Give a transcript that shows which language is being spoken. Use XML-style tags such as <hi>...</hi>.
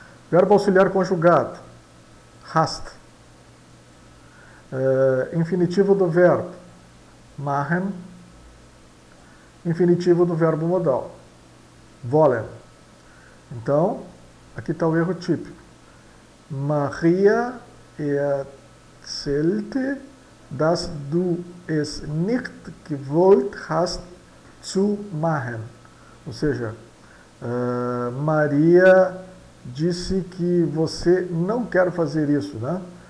<pt>Verbo auxiliar conjugado, hast. Infinitivo do verbo, machen. Infinitivo do verbo modal, wollen. Então, aqui está o erro típico.</pt> <de>Maria erzählte, dass du es nicht gewollt hast zu machen.</de> <pt>Ou seja, Maria disse que você não quer fazer isso, né?</pt>